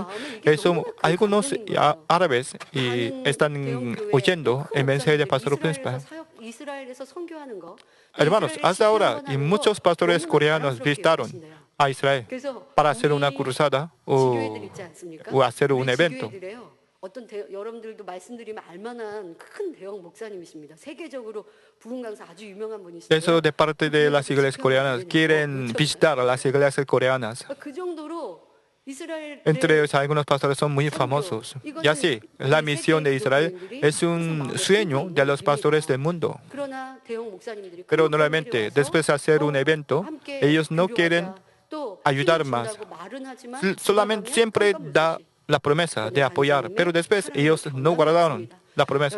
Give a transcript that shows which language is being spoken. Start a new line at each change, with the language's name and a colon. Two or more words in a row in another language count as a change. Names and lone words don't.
Spanish: Eso, algunos árabes están oyendo el mensaje del pastor principal. Hermanos, hasta ahora, y muchos pastores coreanos visitaron a Israel para hacer una cruzada o hacer un evento.
Korean: 여러분들도 말씀드리면 알만한 큰 대형 목사님이십니다. 세계적으로 부흥 강사 아주 유명한 분이시죠. Eso de parte de las iglesias coreanas quieren visitar a las iglesias coreanas. 그 정도로
Spanish: Entre ellos, algunos pastores son muy famosos. Y así, la misión de Israel es un sueño de los pastores del mundo. Pero normalmente, después de hacer un evento, ellos no quieren ayudar más. Solamente siempre da la promesa de apoyar, pero después ellos no guardaron la promesa.